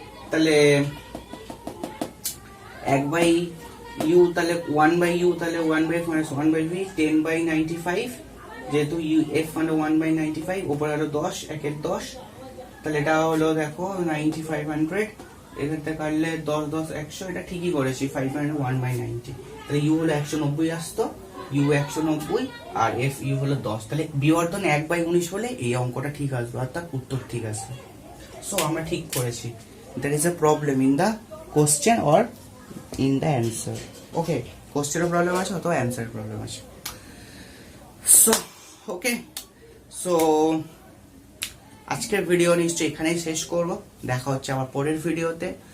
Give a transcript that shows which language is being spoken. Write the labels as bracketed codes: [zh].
[bn] তাহলে 1/u, তাহলে 1/u, তাহলে 1/v 10/95, যেহেতু f মানে 1/95, উপরে হলো 10, 1/10, তাহলে এটা হলো দেখো 9500, এখান থেকে কাটলে 10 10 100, এটা ঠিকই করেছি 5/1/90, তাহলে u হলো 190 আসতো, u 190 আর f u হলো 10, তাহলে বিবর্ধন 1/19 হলে এই অঙ্কটা ঠিক আসবে, অর্থাৎ উত্তর ঠিক আসবে। সো আমরা ঠিক করেছি। [en] There is a problem in the question or in the answer. [bn] Okay, question problem আছে অথবা answer problem আছে। So okay, so আজকের ভিডিও নিশ্চয়ই এখানেই শেষ করব, দেখা হচ্ছে আমার পরের ভিডিওতে।